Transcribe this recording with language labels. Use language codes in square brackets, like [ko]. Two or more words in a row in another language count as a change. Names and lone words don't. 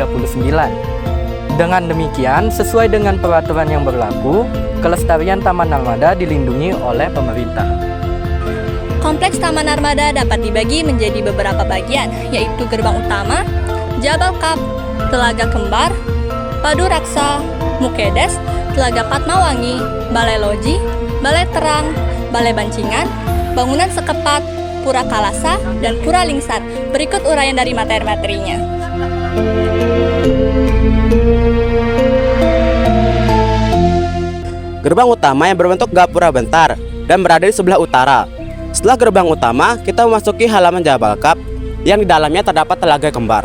[id] Dengan demikian, sesuai dengan peraturan yang berlaku, kelestarian Taman Narmada dilindungi oleh pemerintah. Kompleks Taman Narmada dapat dibagi menjadi beberapa bagian, yaitu gerbang utama, Jabal Kap, Telaga Kembar, Padu Raksa, Mukedes, Telaga Patmawangi, Balai Loji, Balai Terang, Balai Bancingan, Bangunan Sekepat, Pura Kalasa, dan Pura Lingsar. Berikut uraian dari materi-materinya. Gerbang utama yang berbentuk gapura bentar dan berada di sebelah utara. Setelah gerbang utama, kita memasuki halaman Jabal Kap yang di dalamnya terdapat Telaga Kembar.